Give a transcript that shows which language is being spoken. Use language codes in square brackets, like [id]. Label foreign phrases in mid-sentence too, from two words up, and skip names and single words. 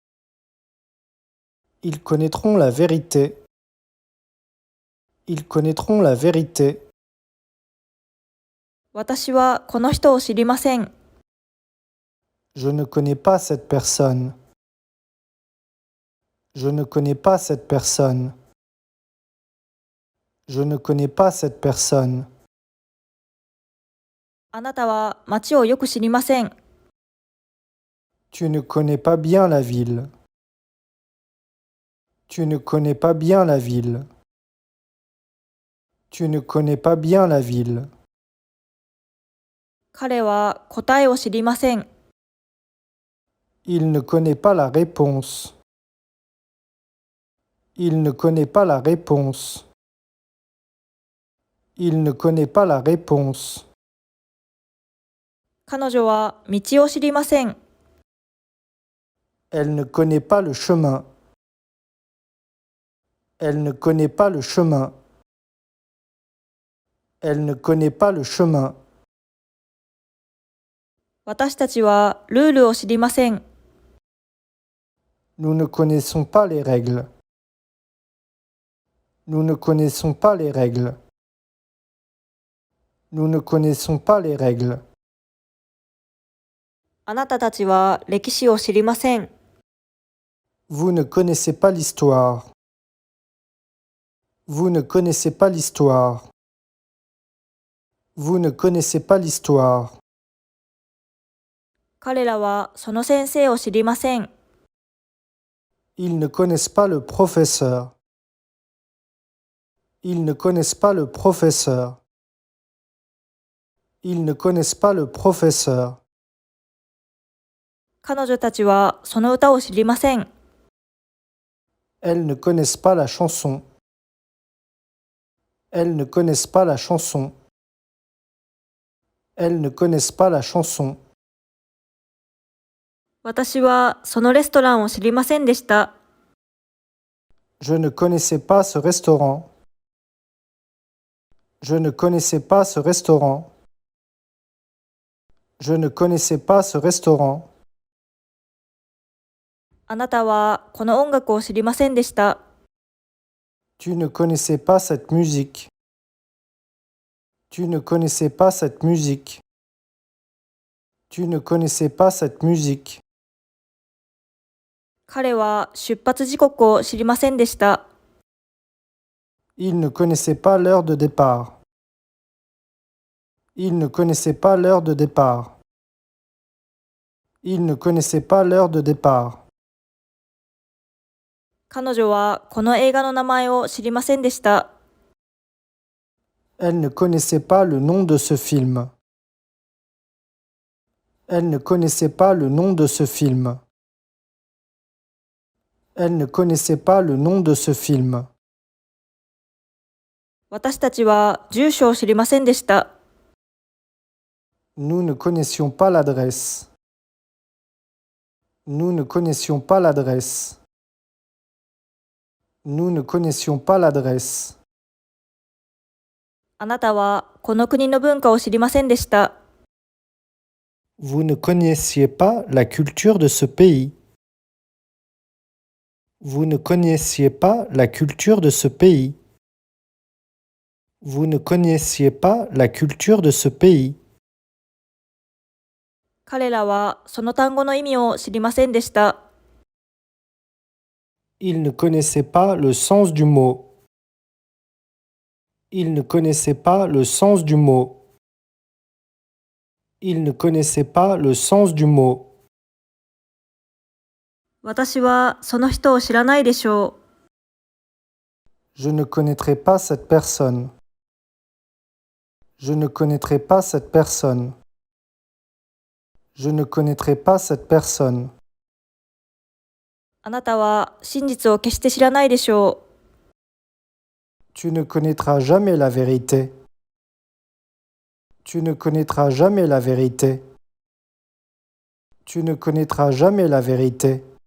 [fr] Ils connaîtront la vérité. Ils connaîtront la vérité. う。 [ja] 私はこの人を知りません。 [fr] Je ne connais pas cette personne. Je ne connais pas cette personne. Je ne connais pas cette personne. [ja] あなたは町をよく知りません。 [fr] Tu ne connais pas bien la ville. Tu ne connais pas bien la ville. Tu ne connais pas bien la ville. [ja] 彼は答えを知りません。 [fr] Il ne connaît pas la réponse. Il ne connaît pas la réponse. Il ne connaît pas la réponse. [ja] 彼女は道を知りません。 [fr] Elle ne connaît pas le chemin. Elle ne connaît pas le chemin. Elle ne connaît pas le chemin. [ja] 私たちはルールを知りません。 [fr] Nous ne connaissons pas les règles. Nous ne connaissons pas les règles. Nous ne connaissons pas les règles. [ja] あなたたちは歴史を知りません。 [fr] Vous ne connaissez pas l'histoire. Vous ne connaissez pas l'histoire. Vous ne connaissez pas l'histoire. [ja] 彼らはその先生を知りません。 [fr] Ils ne connaissent pas le professeur. Ils ne connaissent pas le professeur. Ils ne connaissent pas le professeur. [ja] 彼女たちはその歌を知りません。 [fr] Elles ne connaissent pas la chanson. Elles ne connaissent pas la chanson. Elles ne connaissent pas la chanson. [ja] 私はそのレストランを知りませんでした。 [fr] Je ne connaissais pas ce restaurant. Je ne connaissais pas ce restaurant. Je ne connaissais pas ce restaurant. [ja] あなたはこの音楽を知りませんでした。 [fr] Tu ne connaissais pas cette musique. Tu ne connaissais pas cette musique. Tu ne connaissais pas cette musique. [ja] 彼は出発時刻を知りませんでした。 [fr] Il ne connaissait pas l'heure de départ. Il ne connaissait pas l'heure de départ. Il ne connaissait pas l'heure de départ. [ja] 彼女はこの映画の名前を知りませんでした。 [fr] Elle ne connaissait pas le nom de ce film. Elle ne connaissait pas le nom de ce film. Elle ne connaissait pas le nom de ce film. [ja] 私たちは住所を知りませんでした。 [fr] Nous ne connaissions pas l'adresse. Nous ne connaissions pas l'adresse. Nous ne connaissions pas l'adresse. [ja] あなたはこの国の文化を知りませんでした。 [fr] Vous ne connaissiez pas la culture de ce pays. Vous ne connaissiez pas la culture de ce pays. Vous ne connaissiez pas la culture de ce pays. [ja] 彼らはその単語の意味を知りませんでした。 [fr] Ils ne connaissaient pas le sens du mot. Ils ne connaissaient pas le sens du mot. Ils ne connaissaient pas le sens du mot. [ja] 私はその人を知らないでしょう。 [fr] Je ne connaîtrai pas cette personne. Je ne connaîtrai pas cette personne. Je ne connaîtrai pas cette personne. [ja] あなたは真実を決して知らないでしょう。 [fr] Tu ne connaîtras jamais la vérité. Tu ne connaîtras jamais la vérité. Tu ne connaîtras jamais la vérité.